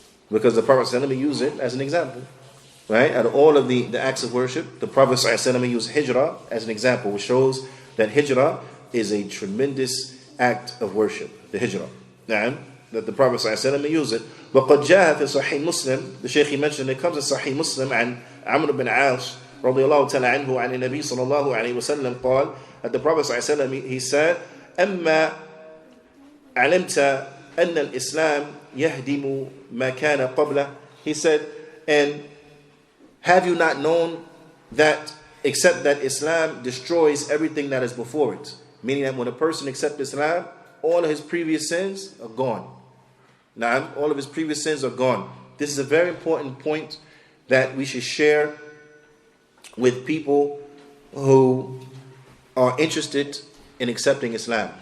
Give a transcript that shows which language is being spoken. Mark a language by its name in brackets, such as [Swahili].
[English] Because the Prophet ﷺ used it as an example. Right? Out of all of the acts of worship, the Prophet ﷺ used hijrah as an example, which shows that hijrah is a tremendous act of worship. The hijrah. Now, that the Prophet ﷺ used it. [Arabic] وَقَدْ جَاءَ فِي صَحِيحِ Muslim, [English] the Shaykh he mentioned, it comes in Sahih Muslim, [Arabic] and Amr bin Aas, رضي الله تعالى عنه, عن النبي صلى الله عليه وسلم, قال, [English] that the Prophet ﷺ, he said, [Arabic] أَمَّا عَلِمْتَ أَنَّ الْإِسْلَامِ يَهْدِمُ مَا كَانَ قَبْلَهُ. [English] He said, and have you not known that, except that Islam destroys everything that is before it? Meaning that when a person accepts Islam, all of his previous sins are gone. Now, all of his previous sins are gone. This is a very important point that we should share with people who are interested in accepting Islam.